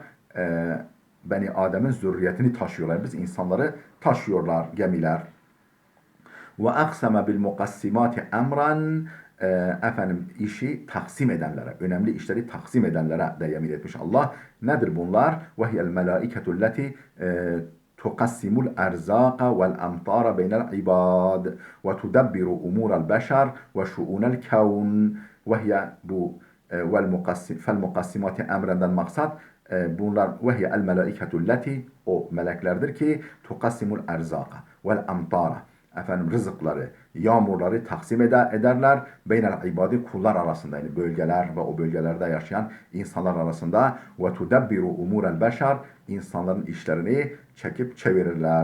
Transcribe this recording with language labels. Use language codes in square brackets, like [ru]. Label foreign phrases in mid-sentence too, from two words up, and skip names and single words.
[tr] Beni Adem'in zürriyetini taşıyorlar. Biz insanları taşıyorlar gemiler. [ar] وأقسم بالمقسمات أمرا. [tr] efendim işi taksim edenlere, önemli işleri taksim edenlere de yemin etmiş Allah. Nedir bunlar? [ar] وَهِيَ الْمَلَائِكَةُ الَّتِي تقسم الأرزاق والأمطار بين العباد وتدبر أمور البشر وشؤون الكون وهي bu فالمقسمات [tr] emrenden maksat bunlar [ar] وهي الملائكة التي [tr] o meleklerdir ki [ar] تقسم الأرزاق والأمطار [tr] efendim rızıkları, yağmurları taksim ederler. [ar] بين العباد [tr] kullar arasında yani bölgeler ve o bölgelerde yaşayan insanlar arasında [ar] وتدبر أمور البشر [tr] insanların işlerini çekip çevirirler.